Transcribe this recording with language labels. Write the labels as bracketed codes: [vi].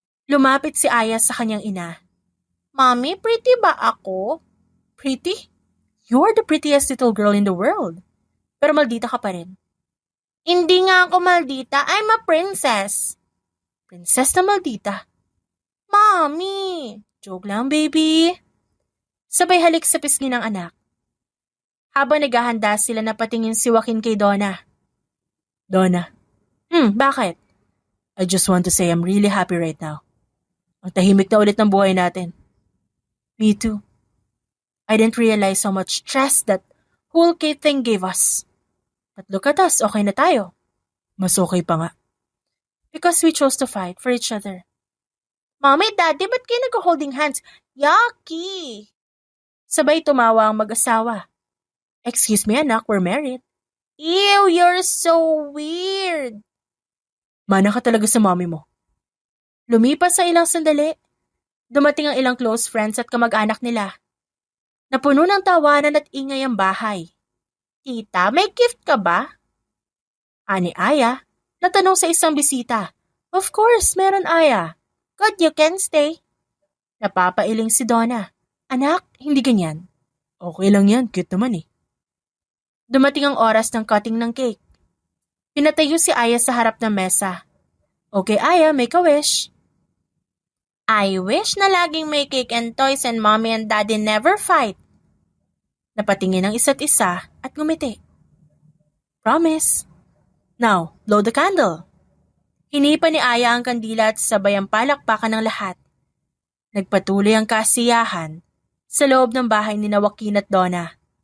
[tl] Lumapit si Aya sa kanyang ina. Mommy, pretty ba ako? Pretty? [en] You're the prettiest little girl in the world. [tl] Pero maldita ka pa rin. Hindi nga ako maldita. [en] I'm a princess. [tl] Princess na maldita. Mommy! Joke lang, baby. Sabay halik sa pisngi ng anak. Habang naghahanda sila na patingin si Joaquin kay Donna. Donna. Bakit? [en] I just want to say I'm really happy right now. [tl] Ang tahimik na ulit ng buhay natin. [en] Me too. I didn't realize how much stress that whole Kate thing gave us. But look at us, [tl] okay na tayo. Mas okay pa nga. [en] Because we chose to fight for each other. [tl] Mommy, Daddy, ba't kayo nag-holding hands? Yucky! Sabay tumawa ang mag-asawa. [en] Excuse me, anak, we're married. Ew, you're so weird. [tl] Mana ka talaga sa mommy mo. Lumipas sa ilang sandali. Dumating ang ilang close friends at kamag-anak nila. Napuno ng tawanan at ingay ang bahay. Tita, may gift ka ba? Ani Aya, natanong sa isang bisita. [en] Of course, meron Aya. Good, you can stay. [tl] Napapailing si Donna. Anak, hindi ganyan. Okay lang yan, cute naman eh. Dumating ang oras ng cutting ng cake. Pinatayo si Aya sa harap ng mesa. [en] Okay, Aya, make a wish. I wish [tl] na laging may [en] cake and toys and mommy and daddy never fight. [tl] Napatingin ang isa't isa at ngumiti. Promise. [en] Now, blow the candle. [tl] Hinipa ni Aya ang kandila at sabay ang palakpakan ng lahat. Nagpatuloy ang kasiyahan sa loob ng bahay ni Joaquin at Donna.